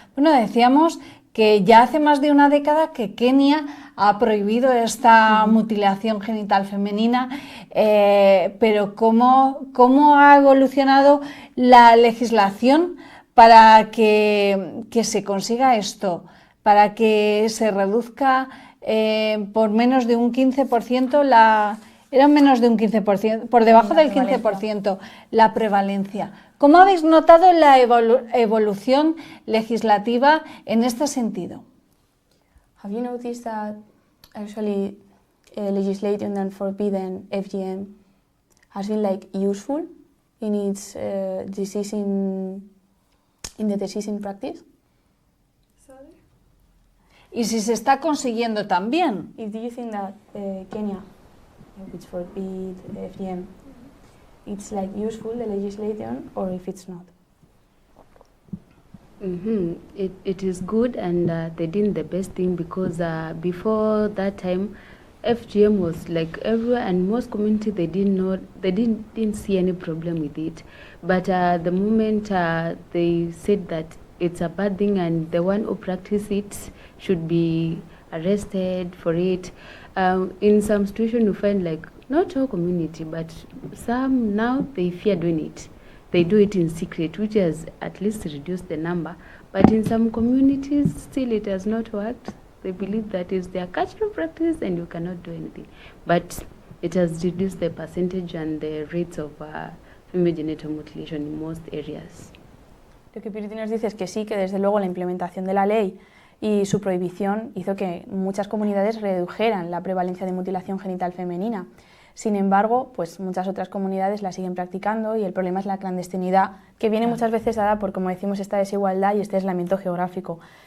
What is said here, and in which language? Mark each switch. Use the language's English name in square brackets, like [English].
[Spanish] Bueno, decíamos que ya hace más de una década que Kenia ha prohibido esta mutilación genital femenina, pero ¿cómo ha evolucionado la legislación para que se consiga esto, para que se reduzca por menos de un 15%, era menos de un 15%, por debajo del 15% la prevalencia? ¿Cómo habéis notado la evolución legislativa en este sentido? [English] Have you noticed that actually legislation that forbidden FGM has been like useful in its decision in the decision practice? Sorry? [Spanish] Y si se está consiguiendo también. [English] Do you think that Kenya, which forbid FGM, it's like useful the legislation, or if it's not? It is good, and they did the best thing, because before that time, FGM was like everywhere, and most community they didn't see any problem with it. But the moment they said that it's a bad thing, and the one who practice it should be arrested for it. In some situation you find like not all community, but some now they fear doing it. They do it in secret, which has at least reduced the number. But in some communities, still it has not worked. They believe that is their cultural practice and you cannot do anything. But it has reduced the percentage and the rates of female genital mutilation in most areas. [Spanish] Lo que Purity nos dice es que sí, que desde luego la implementación de la ley y su prohibición hizo que muchas comunidades redujeran la prevalencia de mutilación genital femenina. Sin embargo, pues muchas otras comunidades la siguen practicando, y el problema es la clandestinidad, que viene muchas veces dada por, como decimos, esta desigualdad y este aislamiento geográfico.